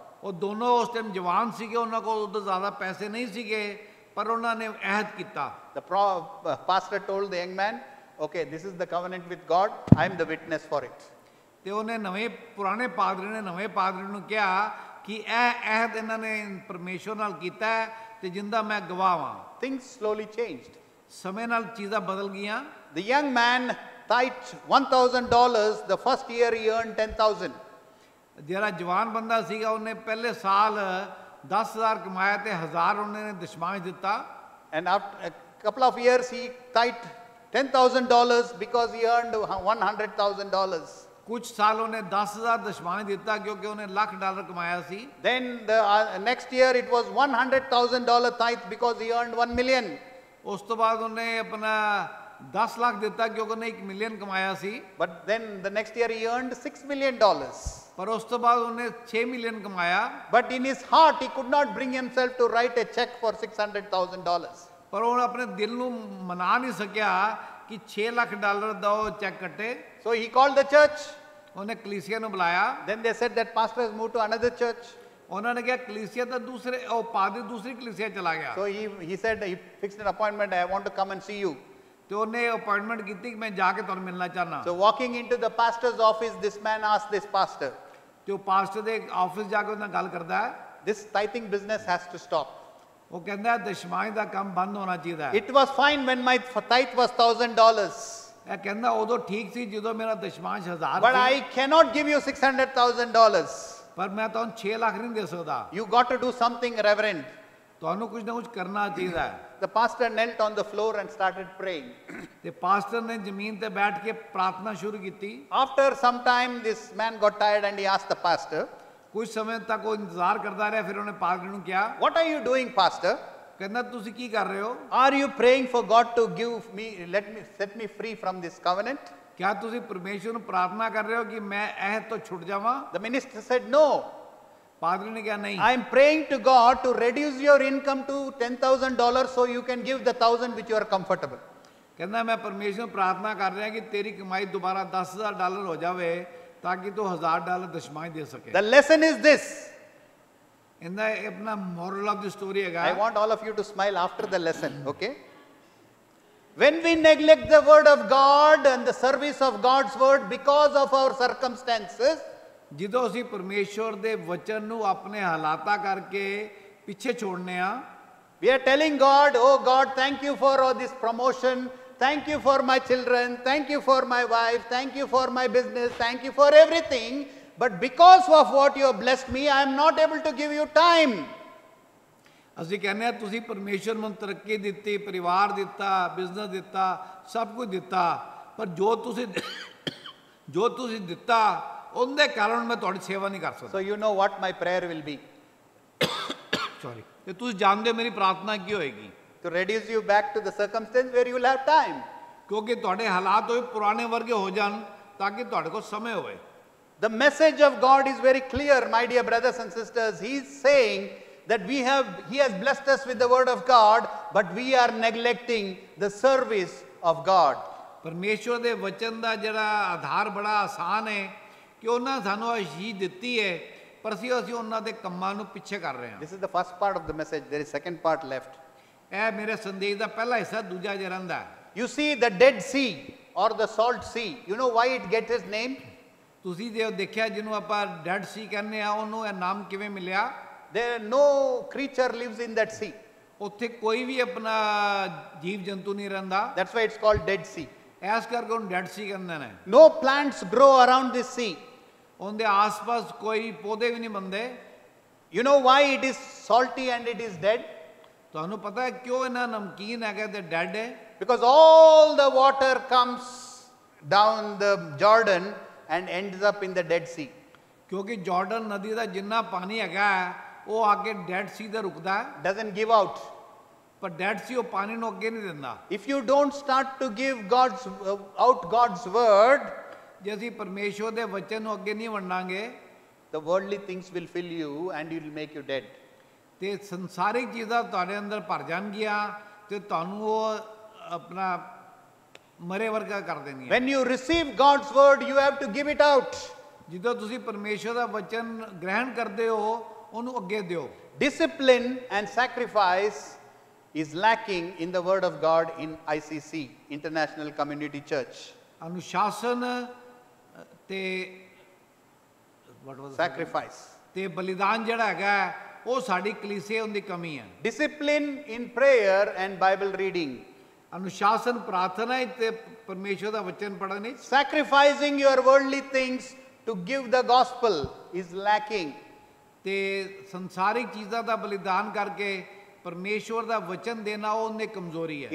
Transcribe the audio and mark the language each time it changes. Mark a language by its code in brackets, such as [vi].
[pa] ਉਹ ਦੋਨੋਂ ਉਸ ਟਾਈਮ ਜਵਾਨ ਸੀਗੇ, ਉਹਨਾਂ ਕੋਲ ਉਦੋਂ ਜ਼ਿਆਦਾ ਪੈਸੇ ਨਹੀਂ ਸੀਗੇ, ਪਰ ਉਹਨਾਂ ਨੇ ਅਹਿਦ ਕੀਤਾ। [en] The pastor told the young man, "Okay, this is the covenant with God. I am the witness for it." [pa] ਤੇ ਉਹਨੇ ਨਵੇਂ ਪੁਰਾਣੇ ਪਾਦਰੀ ਨੇ ਨਵੇਂ ਪਾਦਰੀ ਨੂੰ ਕਿਹਾ ਕਿ ਇਹ ਅਹਿਦ ਇਹਨਾਂ ਨੇ ਪਰਮੇਸ਼ਵਰ ਨਾਲ ਕੀਤਾ ਹੈ ਤੇ ਜਿੰਦਾ ਮੈਂ ਗਵਾਹ ਹਾਂ। [en] Things slowly changed. [pa] ਸਮੇਂ ਨਾਲ ਚੀਜ਼ਾਂ ਬਦਲ ਗਈਆਂ। [en] The young man tithed $1,000. The first year he earned 10,000. [pa] ਜਿਹੜਾ ਜਵਾਨ ਬੰਦਾ ਸੀਗਾ ਉਹਨੇ ਪਹਿਲੇ ਸਾਲ 10,000 ਕਮਾਇਆ ਤੇ 1000 ਉਹਨੇ ਨੇ ਦਸ਼ਮਾਂਸ਼ ਦਿੱਤਾ। [en] And after a couple of years he tithed $10,000 because he earned $100,000. [pa] ਕੁਝ ਸਾਲ ਉਹਨੇ 10,000 ਦਸ਼ਮਾਂਸ਼ ਦਿੱਤਾ ਕਿਉਂਕਿ ਉਹਨੇ $1,00,000 ਕਮਾਇਆ ਸੀ। [en] Then the next year it was $100,000 tithe because he earned 1 million. [pa] ਉਸ ਤੋਂ ਬਾਅਦ ਉਹਨੇ ਆਪਣਾ 10 ਲੱਖ ਦਿੱਤਾ ਕਿਉਂਕਿ ਉਹਨੇ 1 ਮਿਲੀਅਨ ਕਮਾਇਆ ਸੀ। [en] But then the next year he earned $6 million. [pa] ਪਰ ਉਸ ਤੋਂ ਬਾਅਦ ਉਹਨੇ 6 ਮਿਲੀਅਨ ਕਮਾਇਆ। [en] But in his heart he could not bring himself to write a check for $600,000. [pa] ਪਰ ਉਹ ਆਪਣੇ ਦਿਲ ਨੂੰ ਮਨਾ ਨਹੀਂ ਸਕਿਆ ਕਿ $6 ਲੱਖ ਦਾ ਉਹ ਚੈੱਕ ਕੱਟੇ। [en] So he called the church. [pa] ਉਹਨੇ ਕਲੀਸਿਆ ਨੂੰ ਬੁਲਾਇਆ। [en] Then they said that pastor has moved to another church. [pa] ਉਹਨਾਂ ਨੇ ਕਿਹਾ ਕਲੀਸਿਆ ਤਾਂ ਦੂਸਰੇ ਉਹ ਪਾਦਰੀ ਦੂਸਰੀ ਕਲੀਸਿਆ ਚਲਾ ਗਿਆ। [en] So he said he fixed an appointment. I want to come and see you. [pa] ਤੇ ਉਹਨੇ ਅਪਾਇੰਟਮੈਂਟ ਕੀਤੀ ਕਿ ਮੈਂ ਜਾ ਕੇ ਤੁਹਾਨੂੰ ਮਿਲਣਾ ਚਾਹਨਾ। [en] So walking into the pastor's office, this man asked this pastor, [pa] ਤੇ ਉਹ ਪਾਸਟਰ ਦੇ ਆਫਿਸ ਜਾ ਕੇ ਉਹਨਾਂ ਨਾਲ ਗੱਲ ਕਰਦਾ ਹੈ। [en] "This tithing business has to stop. [pa] ਉਹ ਕਹਿੰਦਾ ਦਸ਼ਮਾਂਸ਼ ਦਾ ਕੰਮ ਬੰਦ ਹੋਣਾ ਚਾਹੀਦਾ ਹੈ। [en] It was fine when my tithe was $1,000. [pa] ਇਹ ਕਹਿੰਦਾ ਉਦੋਂ ਠੀਕ ਸੀ ਜਦੋਂ ਮੇਰਾ ਦਸ਼ਮਾਂਸ਼ 1000 [en] But [pa] ਸੀ। [en] I cannot give you $600,000. [pa] ਪਰ ਮੈਂ ਤੁਹਾਨੂੰ 6 ਲੱਖ ਨਹੀਂ ਦੇ ਸਕਦਾ। [en] You got to do something, Reverend." [pa] ਤੁਹਾਨੂੰ ਕੁਝ ਨਾ ਕੁਝ ਕਰਨਾ ਚਾਹੀਦਾ ਹੈ। [en] The pastor knelt on the floor and started praying. [pa] ਤੇ ਪਾਸਟਰ ਨੇ ਜ਼ਮੀਨ ਤੇ ਬੈਠ ਕੇ ਪ੍ਰਾਰਥਨਾ ਸ਼ੁਰੂ ਕੀਤੀ। [en] After some time, this man got tired and he asked the pastor, [pa] ਕੁਝ ਸਮੇਂ ਤੱਕ ਉਹ ਇੰਤਜ਼ਾਰ ਕਰਦਾ ਰਿਹਾ। ਫਿਰ ਉਹਨੇ ਪਾਦਰੀ ਨੂੰ ਕਿਹਾ, [en] "What are you doing, pastor? [pa] ਕਹਿੰਦਾ ਤੁਸੀਂ ਕੀ ਕਰ ਰਹੇ ਹੋ? [en] Are you praying for God to give me, set me free from this covenant?" [pa] ਕਿਆ ਤੁਸੀਂ ਪਰਮੇਸ਼ਵਰ ਨੂੰ ਪ੍ਰਾਰਥਨਾ ਕਰ ਰਹੇ ਹੋ ਕਿ ਮੈਂ ਅਹਿਦ ਤੋਂ ਛੁੱਟ ਜਾਵਾਂ? [en] The minister said, "No. [pa] ਪਾਦਰੀ ਨੇ ਕਿਹਾ ਨਹੀਂ, [en] I am praying to God to reduce your income to $10,000 so you can give the 1,000 which you are comfortable." [pa] ਕਹਿੰਦਾ ਮੈਂ ਪਰਮੇਸ਼ਵਰ ਨੂੰ ਪ੍ਰਾਰਥਨਾ ਕਰ ਰਿਹਾ ਕਿ ਤੇਰੀ ਕਮਾਈ ਦੁਬਾਰਾ $10,000 ਹੋ ਜਾਵੇ ਤਾਂ ਕਿ ਤੂੰ $1000 ਦਸ਼ਮਾਂਸ਼ ਦੇ ਸਕੇ। [en] The lesson is this. [pa] ਇਹਦਾ ਆਪਣਾ [en] moral of the story [pa] ਹੈਗਾ। [en] I want all of you to smile after the lesson, okay? When we neglect the word of God and the service of God's word because of our circumstances, [pa] ਜਦੋਂ ਅਸੀਂ ਪਰਮੇਸ਼ਵਰ ਦੇ ਵਚਨ ਨੂੰ ਆਪਣੇ ਹਾਲਾਤਾਂ ਕਰਕੇ ਪਿੱਛੇ ਛੋੜਨੇ ਆ, [en] we are telling God, "Oh God, thank you for all this promotion. Thank you for my children. Thank you for my wife. Thank you for my business. Thank you for everything. But because of what you have blessed me, I am not able to give you time." [pa] ਅਸੀਂ ਕਹਿੰਦੇ ਆ ਤੁਸੀਂ ਪਰਮੇਸ਼ਵਰ ਨੂੰ ਤਰੱਕੀ ਦਿੱਤੀ, ਪਰਿਵਾਰ ਦਿੱਤਾ, ਬਿਜ਼ਨਸ ਦਿੱਤਾ, ਸਭ ਕੁਝ ਦਿੱਤਾ, ਪਰ ਜੋ ਤੁਸੀਂ ਦਿੱਤਾ ਉਹਦੇ ਕਾਰਨ ਮੈਂ ਤੁਹਾਡੀ ਸੇਵਾ ਨਹੀਂ ਕਰ ਸਕਦਾ। [en] So you know what my prayer will be. [pa] Sorry. ਤੇ ਤੁਸੀਂ ਜਾਣਦੇ ਹੋ ਮੇਰੀ ਪ੍ਰਾਰਥਨਾ ਕੀ ਹੋਏਗੀ? [en] To reduce you back to the circumstance where you will have time. [pa] ਕਿਉਂਕਿ ਤੁਹਾਡੇ ਹਾਲਾਤ ਹੋਏ ਪੁਰਾਣੇ ਵਰਗੇ ਹੋ ਜਾਣ ਤਾਂ ਕਿ ਤੁਹਾਡੇ ਕੋਲ ਸਮੇਂ ਹੋਵੇ। [en] The message of God is very clear, my dear brothers and sisters. He is saying that He has blessed us with the word of God, but we are neglecting the service of God. [pa] ਪਰਮੇਸ਼ਵਰ ਦੇ ਵਚਨ ਦਾ ਜਿਹੜਾ ਆਧਾਰ ਬੜਾ ਆਸਾਨ ਹੈ ਕਿ ਉਹਨਾਂ ਸਾਨੂੰ ਅਸ਼ੀਸ਼ ਦਿੱਤੀ ਹੈ, ਪਰ ਅਸੀਂ ਉਹਨਾਂ ਦੇ ਕੰਮਾਂ ਨੂੰ ਪਿੱਛੇ ਕਰ ਰਹੇ ਹਾਂ। [en] This is the first part of the message. There is second part left. [pa] ਇਹ ਮੇਰੇ ਸੰਦੇਸ਼ ਦਾ ਪਹਿਲਾ ਹਿੱਸਾ, ਦੂਜਾ ਜਿਹੜਾ ਰਹਿੰਦਾ ਹੈ। [en] You see the Dead Sea or the Salt Sea. You know why it gets its name? [pa] ਤੁਸੀਂ ਜੇ ਦੇਖਿਆ ਜਿਹਨੂੰ ਆਪਾਂ ਡੈਡ ਸੀ ਕਹਿੰਦੇ ਆ, ਉਹਨੂੰ ਇਹ ਨਾਮ ਕਿਵੇਂ ਮਿਲਿਆ? [en] There no creature lives in that sea. [pa] ਉੱਥੇ ਕੋਈ ਵੀ ਆਪਣਾ ਜੀਵ ਜੰਤੂ ਨਹੀਂ ਰਹਿੰਦਾ। [en] That's why it's called Dead Sea. [pa] ਇਸ ਕਰਕੇ ਉਹਨੂੰ ਡੈਡ ਸੀ ਕਹਿੰਦੇ ਨੇ। [en] No plants grow around this sea. [pa] ਉਹਦੇ ਆਸ-ਪਾਸ ਕੋਈ ਪੌਦੇ ਵੀ ਨਹੀਂ ਬੰਦੇ। [en] You know why it is salty and it is dead? [pa] ਤੁਹਾਨੂੰ ਪਤਾ ਹੈ ਕਿਉਂ ਇਹਨਾਂ ਨਮਕੀਨ ਹੈਗਾ ਤੇ ਡੈਡ ਹੈ? [en] Because all the water comes down the Jordan and ends up in the Dead Sea. [pa] ਕਿਉਂਕਿ ਜਾਰਡਨ ਨਦੀ ਦਾ ਜਿੰਨਾ ਪਾਣੀ ਹੈਗਾ ਉਹ ਆ ਕੇ ਡੈਡ ਸੀ ਤੇ ਰੁਕਦਾ ਹੈ। [en] Doesn't give out. [pa] ਪਰ ਡੈਡ ਸੀ ਉਹ ਪਾਣੀ ਨੂੰ ਅੱਗੇ ਨਹੀਂ ਦਿੰਦਾ। [en] If you don't start to give out God's word, [pa] ਜੇ ਅਸੀਂ ਪਰਮੇਸ਼ਵਰ ਦੇ ਵਚਨ ਨੂੰ ਅੱਗੇ ਨਹੀਂ ਵੰਡਾਂਗੇ [en] the worldly things will fill you and it will make you dead. [pa] ਤੇ ਸੰਸਾਰਿਕ ਚੀਜ਼ਾਂ ਤੁਹਾਡੇ ਅੰਦਰ ਭਰ ਜਾਣਗੀਆਂ ਤੇ ਤੁਹਾਨੂੰ ਉਹ ਆਪਣਾ ਮਰੇ ਵਰਗਾ ਕਰ ਦੇਣਗੀਆਂ। [en] When you receive God's word, you have to give it out. [pa] ਜਦੋਂ ਤੁਸੀਂ ਪਰਮੇਸ਼ਵਰ ਦਾ ਵਚਨ ਗ੍ਰਹਿਣ ਕਰਦੇ ਹੋ ਉਹਨੂੰ ਅੱਗੇ ਦਿਓ। [en] Discipline and sacrifice is lacking in the word of God in ICC, International Community Church. [pa] ਅਨੁਸ਼ਾਸਨ ਤੇ [en] Sacrifice. [pa] ਤੇ ਬਲੀਦਾਨ ਜਿਹੜਾ ਹੈਗਾ ਉਹ ਸਾਡੀ ਕਲੀਸਿਆ ਦੀ ਕਮੀ ਹੈ। [en] Discipline in prayer and Bible reading. [pa] ਅਨੁਸ਼ਾਸਨ ਪ੍ਰਾਰਥਨਾ ਤੇ ਪਰਮੇਸ਼ਵਰ ਦਾ ਵਚਨ ਪੜ੍ਹਨ ਵਿੱਚ। [en] Sacrificing your worldly things to give the gospel is lacking. [pa] ਤੇ ਸੰਸਾਰਿਕ ਚੀਜ਼ਾਂ ਦਾ ਬਲੀਦਾਨ ਕਰਕੇ ਪਰਮੇਸ਼ਵਰ ਦਾ ਵਚਨ ਦੇਣਾ ਉਹਨੇ ਕਮਜ਼ੋਰੀ ਹੈ।